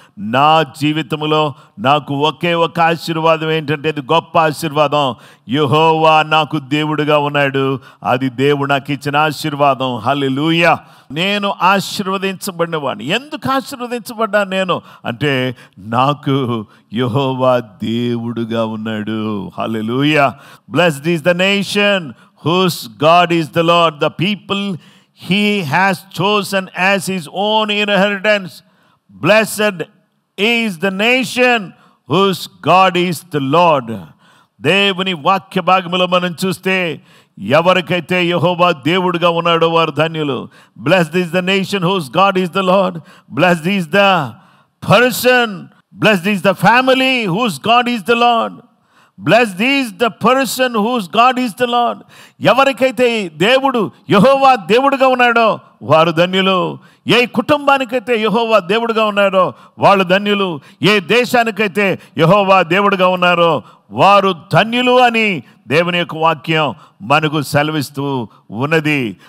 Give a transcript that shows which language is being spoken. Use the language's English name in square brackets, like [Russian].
[Telugu] నా జీవితంలో నాకు ఒకే ఒక ఆశీర్వాదం ఏంటంటే, అది గొప్ప ఆశీర్వాదం. యెహోవా నాకు దేవుడుగా ఉన్నాడు. అది దేవుడు నాకు ఇచ్చిన ఆశీర్వాదం. హల్లెలూయా. నేను ఆశీర్వదించబడిన వాడిని. ఎందుకు ఆశీర్వదించబడ్డాను నేను అంటే, నాకు యెహోవా దేవుడుగా ఉన్నాడు. హల్లెలూయా. [English] Blessed is the nation whose God is the Lord, the people he has chosen as his own inheritance. Blessed is the nation whose God is the Lord. [Telugu] దేవుని వాక్య భాగములో మనం చూస్తే, ఎవరికైతే యెహోవా దేవుడుగా ఉన్నాడో వారు ధన్యులు. [English] Blessed is the nation whose God is the Lord. Blessed is the person, blessed is the family whose God is the Lord. Blessed is the person whose God is the Lord. [Telugu] ఎవరికైతే దేవుడు యెహోవా దేవుడుగా ఉన్నాడో వారు ధన్యులు. ఏ కుటుంబానికైతే యెహోవా దేవుడుగా ఉన్నారో వాళ్ళు ధన్యులు. ఏ దేశానికైతే యెహోవా దేవుడుగా ఉన్నారో వారు ధన్యులు అని దేవుని యొక్క వాక్యం మనకు సెలవిస్తూ ఉన్నది.